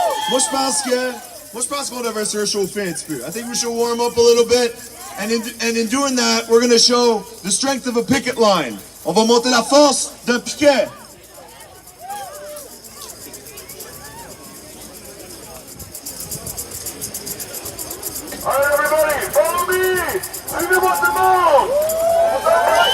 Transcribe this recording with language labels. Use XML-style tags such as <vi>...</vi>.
<fr>Moi je pense qu'on devrait se réchauffer un petit peu.</fr> <en>I think we should warm up a little bit. And in doing that, we're going to show the strength of a picket line.</en> <fr>On va monter la force d'un piquet.</fr> <en>All right, everybody, follow me!</en> <fr>Suivez-moi tout le monde!</fr>